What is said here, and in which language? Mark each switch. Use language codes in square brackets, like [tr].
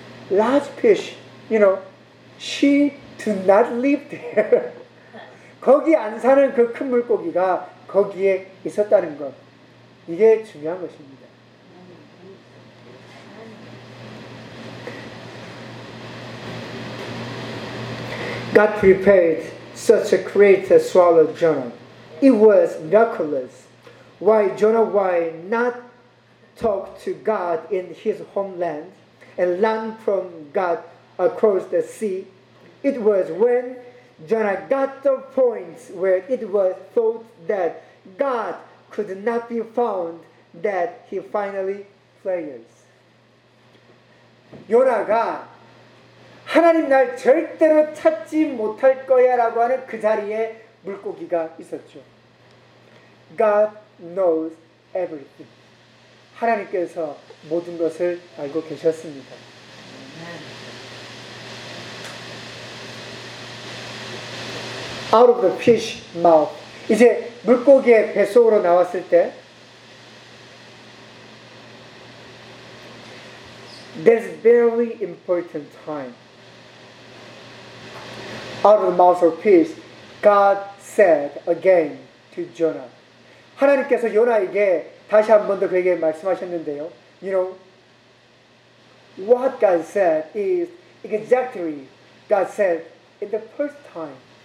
[en] Large fish, you know, she did not live there. [ko] 거기 안 사는 그 큰 물고기가 거기에 있었다는 것. 이게 중요한 것입니다. [en] God prepared such a great swallow Jonah. It was miraculous. Why Jonah why not talk to God in his homeland and run from God across the sea? It was when Jonah got the point where it was thought that God could not be found that he finally fails. [ko] 요나가 하나님 날 절대로 찾지 못할 거야 라고 하는 그 자리에 물고기가 있었죠. [en] God knows everything. [ko] 하나님께서 모든 것을 알고 계셨습니다. [en] 아멘. Out of the fish mouth. [ko] 이제 물고기의 뱃속으로 나왔을 때 [en] There's very important time. Out of the mouth of fish, God said again to Jonah. [ko] 하나님께서 요나에게 다시 한 번 더 그에게 말씀하셨는데요. [en] You know, what God said is exactly God said in the first time.